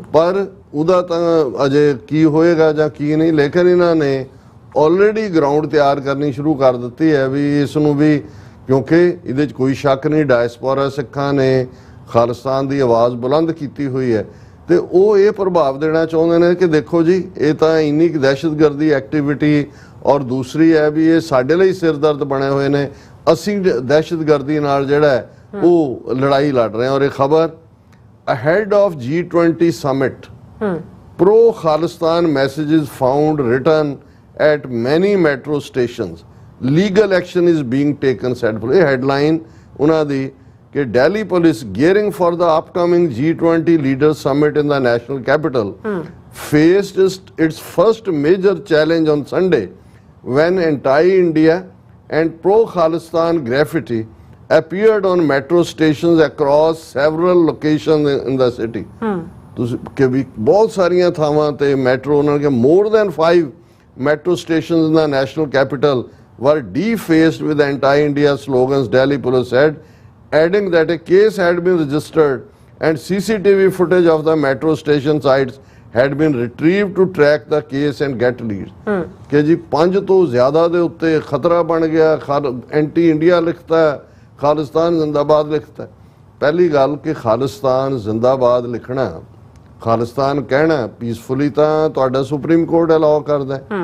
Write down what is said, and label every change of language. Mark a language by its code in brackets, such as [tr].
[pa] ਪਰ ਉਹਦਾ ਤਾਂ ਅਜੇ ਕੀ ਹੋਏਗਾ ਜਾਂ ਕੀ ਨਹੀਂ, ਲੇਕਿਨ ਇਹਨਾਂ ਨੇ ਆਲਰੇਡੀ ਗਰਾਊਂਡ ਤਿਆਰ ਕਰਨੀ ਸ਼ੁਰੂ ਕਰ ਦਿੱਤੀ ਹੈ ਵੀ ਇਸ ਨੂੰ ਵੀ, ਕਿਉਂਕਿ ਇਹਦੇ 'ਚ ਕੋਈ ਸ਼ੱਕ ਨਹੀਂ ਡਾਇਸਪੋਰਾ ਸਿੱਖਾਂ ਨੇ ਖਾਲਿਸਤਾਨ ਦੀ ਆਵਾਜ਼ ਬੁਲੰਦ ਕੀਤੀ ਹੋਈ ਹੈ ਤੇ ਉਹ ਇਹ ਪ੍ਰਭਾਵ ਦੇਣਾ ਚਾਹੁੰਦੇ ਨੇ ਕਿ ਦੇਖੋ ਜੀ ਇਹ ਤਾਂ ਇੰਨੀ ਕੁ ਦਹਿਸ਼ਤਗਰਦੀ ਐਕਟੀਵਿਟੀ ਔਰ ਦੂਸਰੀ ਹੈ ਵੀ ਇਹ ਸਾਡੇ ਲਈ ਸਿਰਦਰਦ ਬਣੇ ਹੋਏ ਨੇ, ਅਸੀਂ ਦਹਿਸ਼ਤਗਰਦੀ ਨਾਲ ਜਿਹੜਾ ਉਹ ਲੜਾਈ ਲੜ ਰਹੇ ਹਾਂ। ਔਰ ਇਹ ਖਬਰ [en] ahead of G20 summit pro Khalistan messages found written at many metro stations, legal action is being taken said [pa] ਇਹ ਹੈਡਲਾਈਨ ਉਹਨਾਂ ਦੀ ਕਿ [en] Delhi police gearing for the upcoming G20 leaders summit in the national capital faced its first major challenge on Sunday when anti-India and pro-Khalistan graffiti appeared on metro stations across several locations in the city. [pa] ਕਿ ਵੀ ਬਹੁਤ ਸਾਰੀਆਂ ਥਾਵਾਂ ਤੇ metro ਉਹਨਾਂ ਕੇ [en] more than 5 metro stations in the national capital were defaced with anti-India slogans, Delhi police said, adding that a case had been registered and CCTV footage of the metro station sites had been retrieved to track the case and get leads. [pa] ਕਿ ਜੀ 5 ਤੋਂ ਜ਼ਿਆਦਾ ਦੇ ਉੱਤੇ ਖਤਰਾ ਬਣ ਗਿਆ, anti India ਲਿਖਤਾ, Khalistan ਜ਼ਿੰਦਾਬਾਦ ਲਿਖਤਾ। ਪਹਿਲੀ ਗੱਲ ਕਿ ਖਾਲਿਸਤਾਨ ਜ਼ਿੰਦਾਬਾਦ ਲਿਖਣਾ, ਖਾਲਿਸਤਾਨ ਕਹਿਣਾ ਪੀਸਫੁਲੀ ਤਾਂ ਤੁਹਾਡਾ ਸੁਪਰੀਮ ਕੋਰਟ ਅਲਾਉ ਕਰਦਾ।